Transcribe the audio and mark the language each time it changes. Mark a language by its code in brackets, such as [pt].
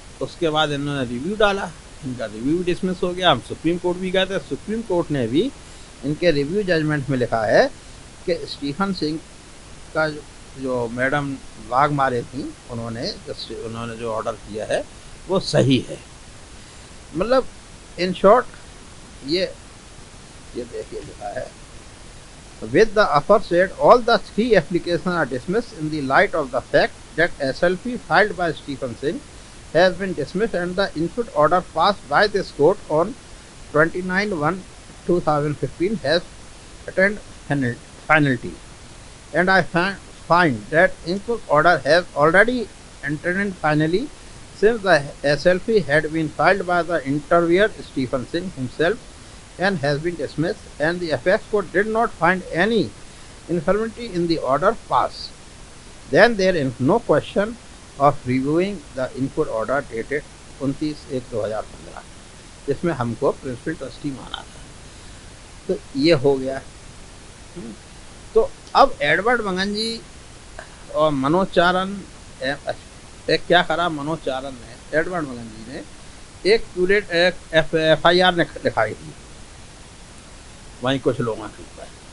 [hi] उसके बाद इन्होंने रिव्यू डाला, इनका रिव्यू डिसमिस हो गया। हम सुप्रीम कोर्ट भी गए थे, सुप्रीम कोर्ट ने भी इनके रिव्यू जजमेंट में लिखा है कि स्टीफन सिंह का जो मैडम वाघ मारे थी, उन्होंने जो ऑर्डर किया है वो सही है। मतलब इन शॉर्ट ये देखिए लिखा है, [en] with the aforesaid all the 3 applications are dismissed in the light of the fact that SLP filed by Stephen Singh has been dismissed and the input order passed by this court on 29/1/2015 has attained finality, and I find that input order has already entered in finally since the SLP had been filed by the interviewer Stephen Singh himself and has been dismissed, and the apex court did not find any infirmity in the order passed. Then there is no question of reviewing the input order dated 29/1/2015, [hi] जिसमें हमको principal trustee माना था। तो ये हो गया। तो अब एडवर्ड मगंजी और मनोज चारण एक क्या करा, मनोज चारण ने, एडवर्ड मगंजी ने एक FIR लिखाई थी वहीं कुछ लोगों के ऊपर।